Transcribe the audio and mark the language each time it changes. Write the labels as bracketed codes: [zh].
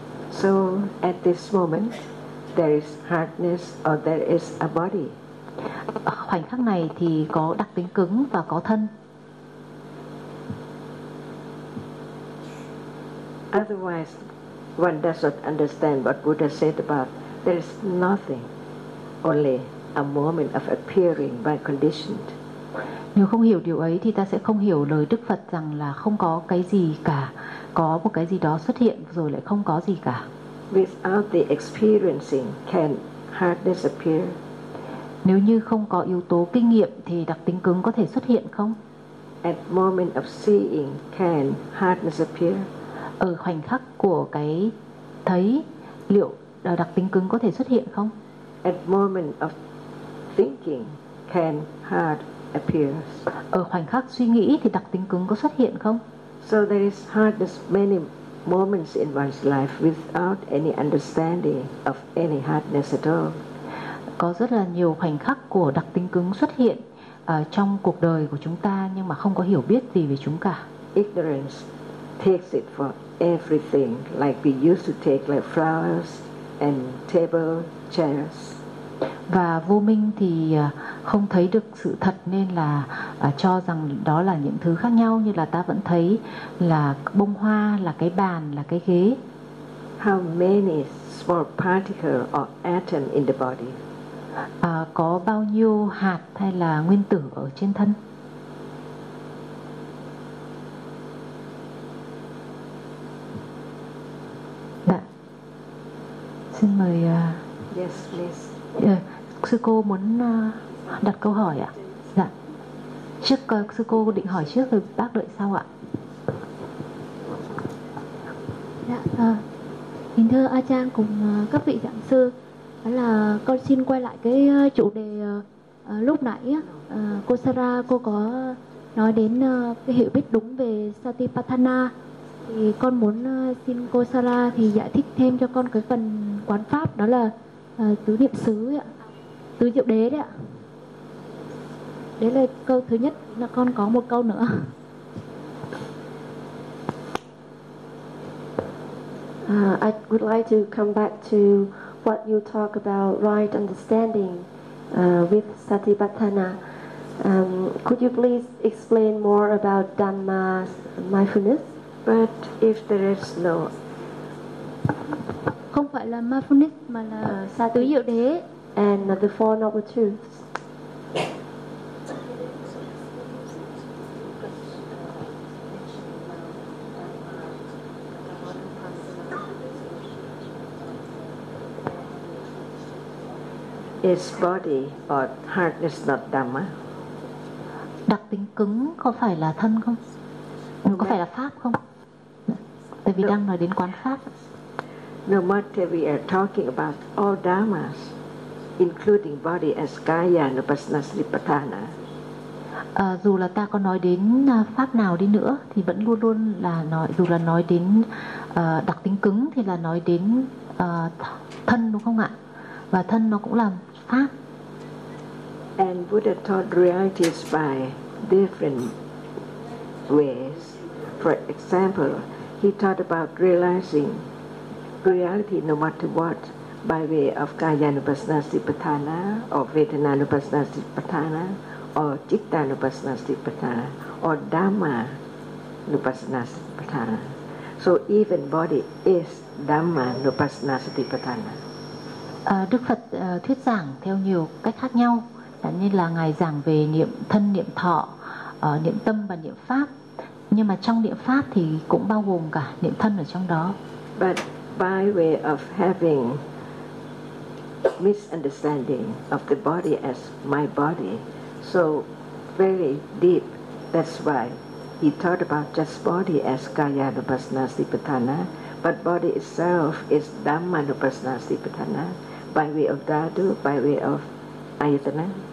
[en] So at this moment, there is hardness or there is a body. [vi] Khoảnh khắc này thì có đặc tính cứng và có thân. [en] Otherwise, one does not understand what Buddha said about there is nothing, only a moment of appearing by conditioned. [vi] Nếu không hiểu điều ấy thì ta sẽ không hiểu lời Đức Phật rằng là không có cái gì cả, có một cái gì đó xuất hiện rồi lại không có gì cả. [en] Without the experiencing, can hardness appear? [vi] Nếu như không có yếu tố kinh nghiệm thì đặc tính cứng có thể xuất hiện không? [en] At moment of seeing, can hardness appear? [vi] Ở khoảnh khắc của cái thấy, liệu đặc tính cứng có thể xuất hiện không? [en] At moment of thinking, can hard appear? [vi] Ở khoảnh khắc suy nghĩ thì đặc tính cứng có xuất hiện không? [en] So there is hardness many moments in one's life without any understanding of any hardness at all. [vi] Có rất là nhiều khoảnh khắc của đặc tính cứng xuất hiện trong cuộc đời của chúng ta nhưng mà không có hiểu biết gì về chúng cả. [en] Ignorance takes it for everything, like we used to take like flowers and table chairs. [vi] Và vô minh thì không thấy được sự thật nên là cho rằng đó là những thứ khác nhau, như là ta vẫn thấy là bông hoa, là cái bàn, là cái ghế. [en] How many small particle or atom in the body? [vi] Có bao nhiêu hạt hay là nguyên tử ở trên thân? Dạ. Xin mời [en] Yes, please. [vi] Sư cô muốn đặt câu hỏi ạ. Dạ. Trước sư cô định hỏi trước rồi bác đợi sau ạ. Dạ. Kính thưa A Chan cùng các vị giảng sư, đó là con xin quay lại cái chủ đề lúc nãy cô Sarah cô có nói đến cái hiểu biết đúng về Satipatthana, thì con muốn xin cô Sarah thì giải thích thêm cho con cái phần quán pháp đó là tứ niệm xứ ạ, tứ diệu đế đấy ạ. Đấy là câu thứ nhất, là con có một câu nữa. [en] I would like to come back to what you talk about right understanding with Satipatthana. Could you please explain more about Dhamma mindfulness? But if there is no, [vi] không phải là mindfulness mà là tứ diệu đế. [en] And the four noble truths. Is body or hardness not dhamma? [vi] Đặc tính cứng có phải là thân không? Có phải là pháp không? Tại vì đang nói đến quán pháp. [en] No matter we are talking about all dharmas, including body as kaya anupassana sipatthana. [vi] Dù là ta có nói đến pháp nào đi nữa thì vẫn luôn luôn là nói, dù là nói đến đặc tính cứng thì là nói đến thân đúng không ạ? Và thân nó cũng là pháp. [en] And Buddha taught realities by different ways. For example, he taught about realizing reality no matter what by way of kaya anupassana sipatthana or vedana anupassana sipatthana or citta anupassana sipatthana or dhamma anupassana sipatthana. So even body is dhamma anupassana sipatthana. [vi] Đức Phật thuyết giảng theo nhiều cách khác nhau, chẳng như là ngài giảng về niệm thân, niệm thọ, niệm tâm và niệm pháp. Nhưng mà trong niệm pháp thì cũng bao gồm cả niệm thân ở trong đó. [en] But by way of having misunderstanding of the body as my body, so very deep, that's why he taught about just body as kaya anupassana sipatthana, but body itself is dhamma anupassana sipatthana by way of dhatu, by way of ayatana.